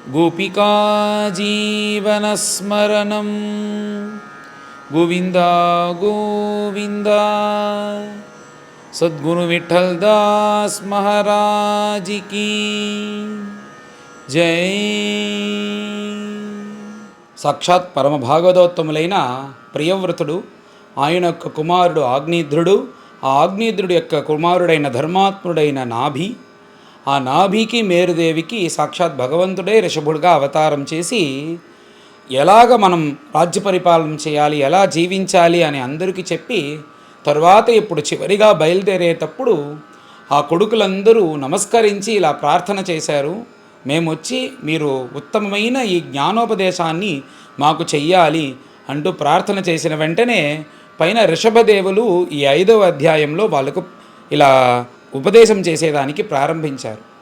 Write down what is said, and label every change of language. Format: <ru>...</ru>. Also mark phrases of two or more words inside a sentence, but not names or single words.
<sa>गोपिका जीवनस्मरणं गोविंदा गोविंदा।</sa> <hi>सद्गुरु विठल दास महाराज की जय।</hi> <te>సాక్షాత్ పరమ భాగవతోత్తములైన ప్రియవ్రతుడు ఆయన యొక్క కుమారుడు ఆగ్నేయుద్రుడు, ఆ ఆగ్నేయుద్రుడి యొక్క కుమారుడైన ధర్మాత్ముడైన నాభి, ఆ నాభికి మేరుదేవికి సాక్షాత్ భగవంతుడే ఋషభుడిగా అవతారం చేసి ఎలాగ మనం రాజ్య పరిపాలన చేయాలి, ఎలా జీవించాలి అని అందరికీ చెప్పి తరువాత ఇప్పుడు చివరిగా బయలుదేరేటప్పుడు ఆ కొడుకులందరూ నమస్కరించి ఇలా ప్రార్థన చేశారు, మేము వచ్చి మీరు ఉత్తమమైన ఈ జ్ఞానోపదేశాన్ని మాకు చెయ్యాలి అంటూ ప్రార్థన చేసిన వెంటనే పైన ఋషభదేవులు ఈ 5వ అధ్యాయంలో వాళ్ళకు ఇలా ఉపదేశం చేసేదానికి ప్రారంభించారు.</te>